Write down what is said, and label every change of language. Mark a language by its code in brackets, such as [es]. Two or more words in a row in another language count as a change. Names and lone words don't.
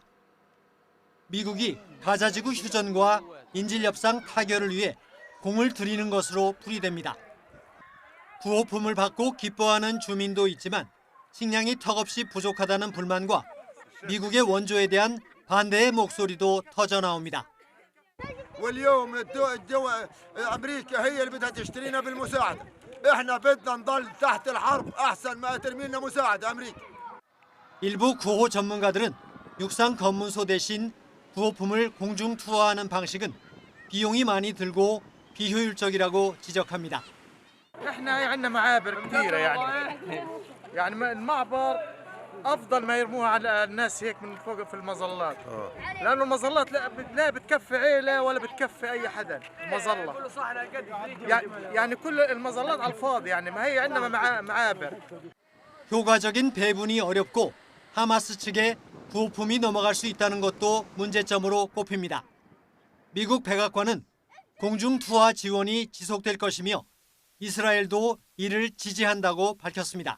[ko] 미국이 가자지구 휴전과 인질협상 타결을 위해 공을 들이는 것으로 풀이됩니다. 구호품을 받고 기뻐하는 주민도 있지만 식량이 턱없이 부족하다는 불만과 미국의 원조에 대한 반대의 목소리도 터져나옵니다. [ar] واليوم امريكا هي اللي بدها تشترينا بالمساعده. احنا بدنا نضل تحت الحرب احسن ما ترمينا مساعده امريكا. [ko] 일부 구호 전문가들은 육상 검문소 대신 구호품을 공중 투하하는 방식은 비용이 많이 들고 비효율적이라고 지적합니다. [ar] احنا عندنا معابر كثيره يعني المعبر افضل ما يرموها على الناس هيك من فوق في المظلات لانه المظلات لا بتكفي عيله ولا بتكفي اي حدا مظله يعني كل المظلات على الفاضي يعني ما هي عندنا معابر. [ko] 효과적인 배분이 어렵고 하마스 측에 구호품이 넘어갈 수 있다는 것도 문제점으로 꼽힙니다. 미국 백악관은 공중 투하 지원이 지속될 것이며 이스라엘도 이를 지지한다고 밝혔습니다.